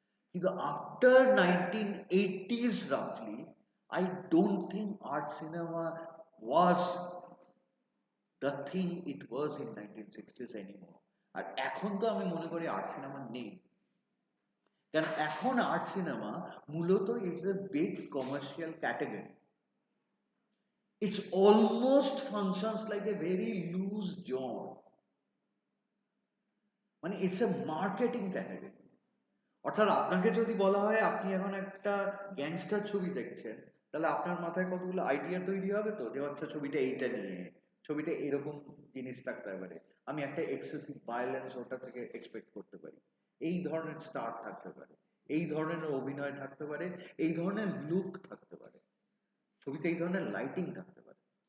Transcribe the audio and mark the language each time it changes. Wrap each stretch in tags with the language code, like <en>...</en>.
<en>কিন্তু after 1980s রাফলি, I don't think art cinema was the thing it was in 1960s anymore.</en> <bn>আর এখন তো আমি মনে করি আর্ট সিনেমা নেই, কারণ এখন আর্ট সিনেমা মূলত</bn> <en>Is a big commercial category. It's almost functions like a very loose genre. মানে it's a marketing category.</en> <bn>অর্থাৎ আপনাকে যদি বলা হয় আপনি এখন একটা গ্যাংস্টার ছবি দেখছেন, তাহলে আপনার মাথায় কতগুলো আইডিয়া তৈরি হবে তো, যে আচ্ছা ছবিটা এইটা নিয়ে, ছবিটা এরকম জিনিস থাকতে পারে, আমি একটা এক্সেসিভ ভায়োলেন্স ওটা থেকে এক্সপেক্ট করতে পারি, এই ধরনের স্টার থাকতে পারে, এই ধরনের অভিনয় থাকতে পারে, এই ধরনের লুক থাকতে পারে, ছবিতে এই ধরনের লাইটিং থাকতে পারে।</bn>